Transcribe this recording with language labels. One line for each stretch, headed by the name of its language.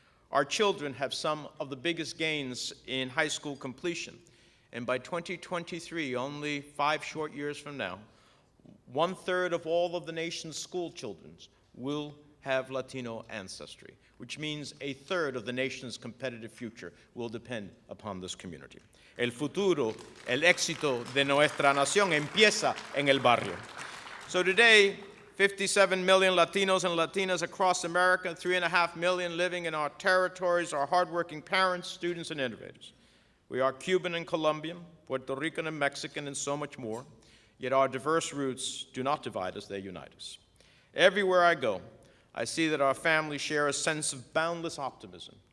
English: Our children have some of the biggest gains in high school completion. And by 2023, only 5 short years from now, 1/3 of all of the nation's school children will have Latino ancestry, which means 1/3 of the nation's competitive future will depend upon this community.
Spanish: El futuro, el éxito de nuestra nación empieza en el barrio.
English: So today, 57 million Latinos and Latinas across America, 3.5 million living in our territories are hardworking parents, students, and innovators. We are Cuban and Colombian, Puerto Rican and Mexican, and so much more. Yet our diverse roots do not divide us, they unite us. Everywhere I go, I see that our families share a sense of boundless optimism.